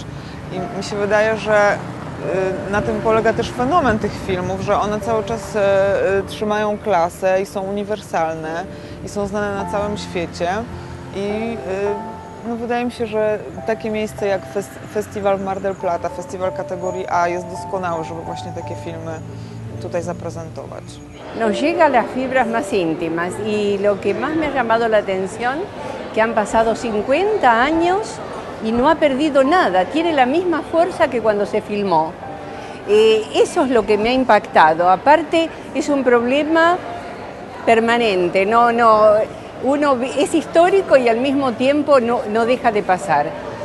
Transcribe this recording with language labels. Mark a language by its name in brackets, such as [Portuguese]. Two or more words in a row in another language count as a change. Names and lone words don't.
[Polish] I mi się wydaje, że na tym polega też fenomen tych filmów, że one cały czas trzymają klasę i są uniwersalne i są znane na całym świecie. I no, wydaje mi się, że takie miejsce jak Festiwal Mar del Plata, festiwal kategorii A jest doskonały, żeby właśnie takie filmy tutaj zaprezentować. [Spanish] Nos llega a las fibras más íntimas y lo que más me ha llamado la atención, que han pasado 50 años y no ha perdido nada, tiene la misma fuerza que cuando se filmó. Eso es lo que me ha impactado. Aparte, es un problema permanente, uno es histórico y al mismo tiempo no deja de pasar.